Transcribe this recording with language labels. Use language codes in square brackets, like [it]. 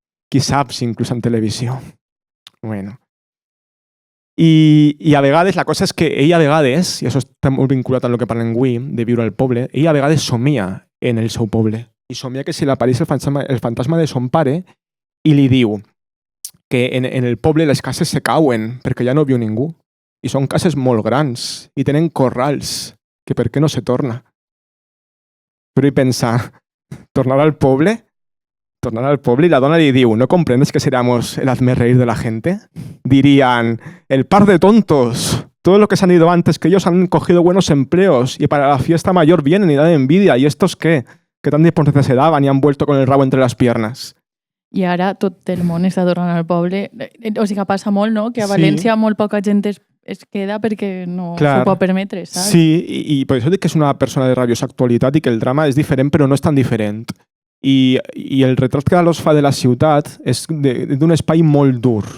[ca] Qui sap si inclús amb televisió. Bueno. I a vegades, la cosa és que ell a vegades, i això està molt vinculat amb el que parlem avui, de viure al poble, ell a vegades somia en el seu poble. I somia que se li apareix el fantasma de son pare i li diu que en el poble les cases se cauen perquè ja no viu ningú. I són cases molt grans i tenen corrals, que per què no se torna? Però ell pensa, tornar al poble? Tornar al poble y la dona le diu, [es] ¿no comprendes que seríamos el hazmerreír de la gente? Dirían, el par de tontos, todos los que se han ido antes que ellos han cogido buenos empleos y para la fiesta mayor vienen y dan envidia. ¿Y estos qué? ¿Qué tan importancia se daban y han vuelto con el rabo entre las piernas? [ca] I ara tot el món està tornant al poble. O sigui que passa molt, no? Que a València molt poca gent es queda perquè no s'ho pot permetre, saps? Sí, i per això dic que és una persona de rabiosa actualitat i que el drama és diferent, però no és tan diferent. I el retrat que Alòs fa de la ciutat és d'un espai molt dur.